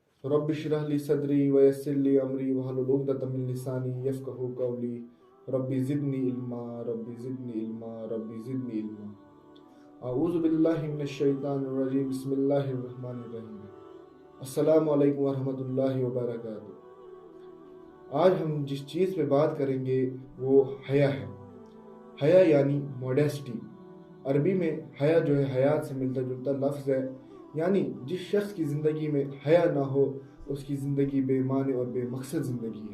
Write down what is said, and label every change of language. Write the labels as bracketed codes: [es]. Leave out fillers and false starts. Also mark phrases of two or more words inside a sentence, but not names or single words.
[ar] رب اشرح لي صدري ويسر لي أمري واحلل عقدة من لساني يفقهوا قولي رب زدني علما رب زدني علما رب زدني علما. أعوذ بالله من الشيطان الرجيم بسم الله الرحمن الرحيم. السلام عليكم ورحمة الله وبركاته. [ur] آج ہم جس چیز پے بات کریں گے وہ حیا ہے. حیا یعنی ماڈیسٹی. عربی میں حیا جو ہے حیات سے ملتا جلتا لفظ ہے، یعنی جس شخص کی زندگی میں حیا نہ ہو اس کی زندگی بے معنی اور بے مقصد زندگی ہے.